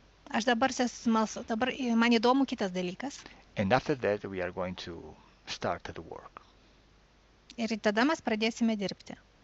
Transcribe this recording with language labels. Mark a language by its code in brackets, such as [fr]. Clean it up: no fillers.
[lt] Aš dabar smalsu, dabar man įdomu kitas dalykas. [en] And after that, we are going to start the work. [lt] Ir tada mes pradėsime dirbti.